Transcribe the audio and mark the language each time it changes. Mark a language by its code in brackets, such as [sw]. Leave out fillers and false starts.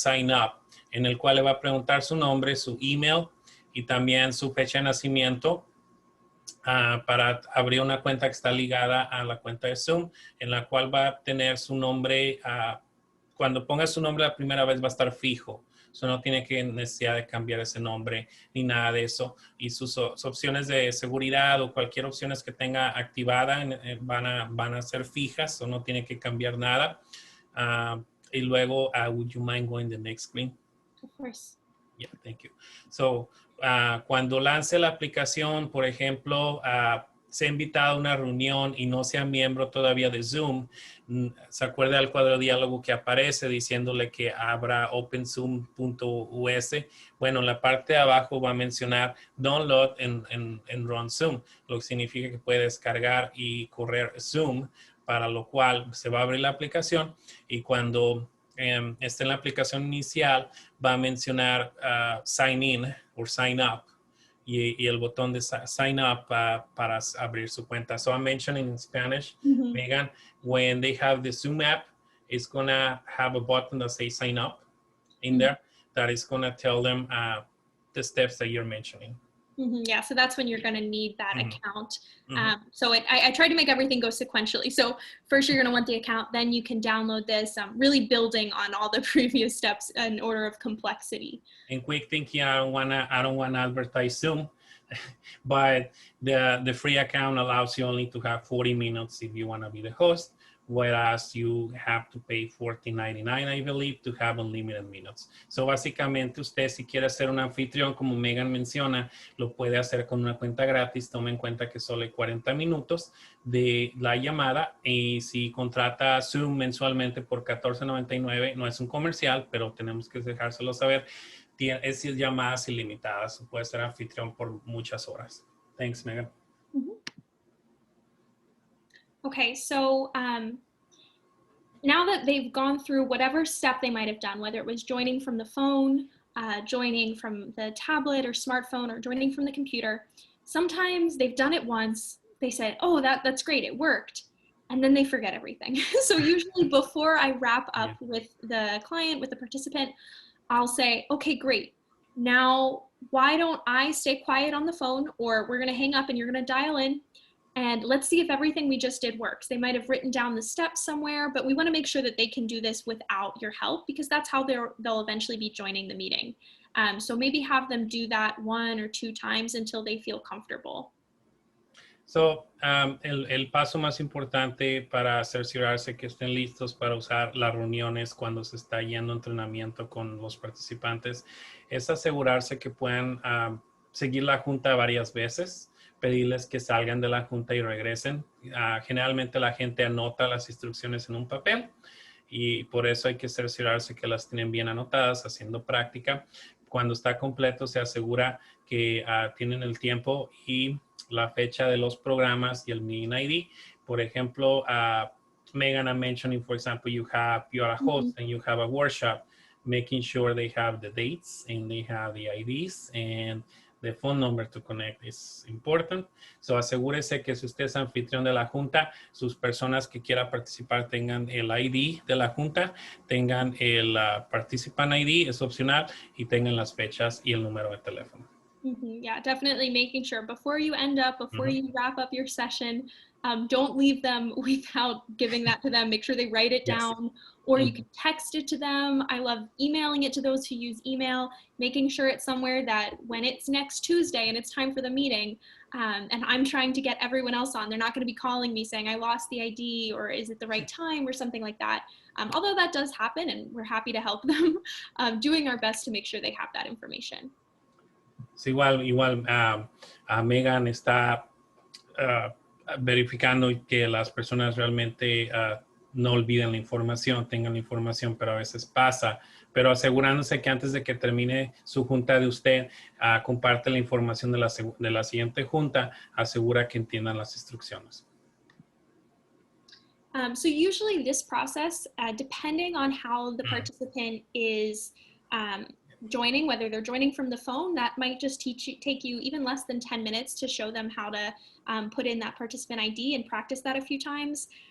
[es] up, en el cual le va a preguntar su nombre, su email y también su fecha de nacimiento para abrir una cuenta que está ligada a la cuenta de Zoom, en la cual va a tener su nombre, cuando ponga su nombre la primera vez va a estar fijo. So no tiene necesidad de cambiar ese nombre ni nada de eso. Y sus opciones de seguridad o cualquier opciones que tenga activada van a ser fijas, o no tiene que cambiar nada. Y luego, [en] would you mind going to the next screen? Of course. Yeah, thank you. [es] So, cuando lance la aplicación, por ejemplo, se ha invitado a una reunión y no sea miembro todavía de Zoom, se acuerda del cuadro de diálogo que aparece diciéndole que abra openzoom.us. Bueno, en la parte de abajo va a mencionar download en run Zoom, lo que significa que puede descargar y correr Zoom, para lo cual se va a abrir la aplicación y cuando esté en la aplicación inicial va a mencionar sign in o sign up y el botón de sign up para abrir su cuenta. [en] So I'm mentioning in Spanish, Megan, when they have the Zoom app, it's going to have a button that says sign up in there that is going to tell them the steps that you're mentioning. Yeah, so that's when you're going to need that account. So I try to make everything go sequentially. So first you're going to want the account, then you can download this, really building on all the previous steps in order of complexity. And quick thinking, I don't want to advertise Zoom, but the free account allows you only to have 40 minutes if you want to be the host, whereas you have to pay $14.99, I believe, to have unlimited minutes. [es] So básicamente usted, si quiere ser un anfitrión, como Megan menciona, lo puede hacer con una cuenta gratis. Tome en cuenta que solo hay 40 minutos de la llamada y si contrata Zoom mensualmente por $14.99, no es un comercial, pero tenemos que dejárselo saber, es llamadas ilimitadas. Puede ser anfitrión por muchas horas. [en] Thanks, Megan. Okay, so now that they've gone through whatever step they might have done, whether it was joining from the phone, joining from the tablet or smartphone, or joining from the computer, sometimes they've done it once, they said, oh, that's great, it worked, and then they forget everything. So usually before I wrap up with the client, with the participant, I'll say, okay, great. Now, why don't I stay quiet on the phone, or we're gonna hang up and you're gonna dial in, and let's see if everything we just did works. They might have written down the steps somewhere, but we want to make sure that they can do this without your help, because that's how they'll eventually be joining the meeting. So maybe have them do that 1 or 2 times until they feel comfortable. [es] So, el paso más importante para cerciorarse que estén listos para usar las reuniones cuando se está yendo a entrenamiento con los participantes es asegurarse que puedan seguir la junta varias veces, pedirles que salgan de la junta y regresen. Generalmente la gente anota las instrucciones en un papel y por eso hay que cerciorarse que las tienen bien anotadas, haciendo práctica. Cuando está completo se asegura que tienen el tiempo y la fecha de los programas y el meeting ID. Por ejemplo, [en] Megan, I'm mentioning, for example, you are a host and you have a workshop, making sure they have the dates and they have the IDs and the phone number to connect is important. [es] So asegúrese que si usted es anfitrión de la junta, sus personas que quieran participar tengan el ID de la junta, tengan el participant ID, es opcional, y tengan las fechas y el número de teléfono. [en] Yeah, definitely making sure before you end up, before you wrap up your session, Don't leave them without giving that to them. Make sure they write it down, or you can text it to them. I love emailing it to those who use email, making sure it's somewhere that when it's next Tuesday and it's time for the meeting, and I'm trying to get everyone else on, they're not going to be calling me saying, I lost the ID, or is it the right time, or something like that. Although that does happen, and we're happy to help them, doing our best to make sure they have that information. [es] Sí, igual Megan está verificando que las personas realmente no olviden la información, tengan la información, pero a veces pasa. Pero asegurándose que antes de que termine su junta de usted, comparte la información de la siguiente junta, asegura que entiendan las instrucciones. [en] So usually this process, depending on how the participant is joining, whether they're joining from the phone, that might just take you even less than 10 minutes to show them how to put in that participant ID and practice that a few times.